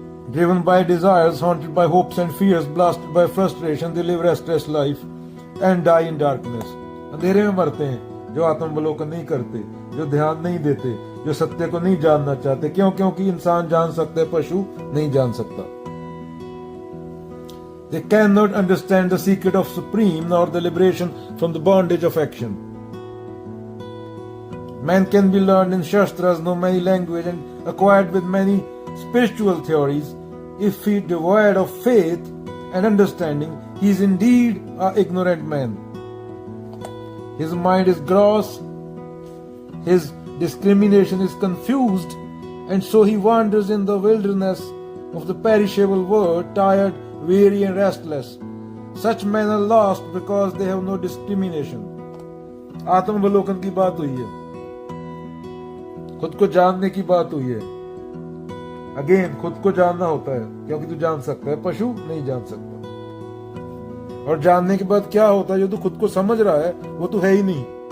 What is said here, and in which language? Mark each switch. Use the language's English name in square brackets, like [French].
[English] Driven by desires, haunted by hopes and fears, blasted by frustration, they live restless life and die in darkness. [Hindi] अंधेरे में मरते हैं जो आत्मावलोकन नहीं करते, जो ध्यान नहीं देते, जो सत्य को नहीं जानना चाहते। क्यों? क्योंकि इंसान जान सकता है, पशु नहीं जान सकता। [English] They cannot understand the secret of supreme nor the liberation from the bondage of action. Man can be learned in Shastras, know many languages and acquired with many spiritual theories. If he devoid of faith and understanding, he is indeed an ignorant man. His mind is gross, his discrimination is confused, and so he wanders in the wilderness of the perishable world, tired, weary and restless. Such men are lost because they have no discrimination. [Hindi] आत्मावलोकन की बात हुई है, खुद को जानने की बात हुई है। अगेन खुद को जानना होता है क्योंकि तू जान सकता है, पशु नहीं जान सकता। और जानने के बाद क्या होता है, जो तू खुद को समझ रहा है वो तू है ही नहीं।